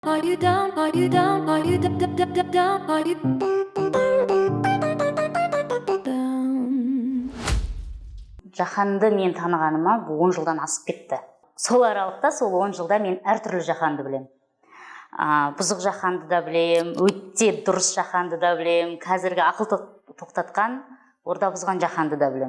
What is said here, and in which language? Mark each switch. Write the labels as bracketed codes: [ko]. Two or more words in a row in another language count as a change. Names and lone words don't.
[en] Are you down? Are you down? Are you down? Are you down? [kk] Жаһанды мен танығаныма бұл 10 жылдан асып кетті. Сол аралықта, сол 10 жылда мен әртүрлі жаһанды білем. Бұзық жаһанды да білем, өте дұрыс жаһанды да білем, қазіргі ақыл тоқтатқан, орда бұзған жаһанды да білем.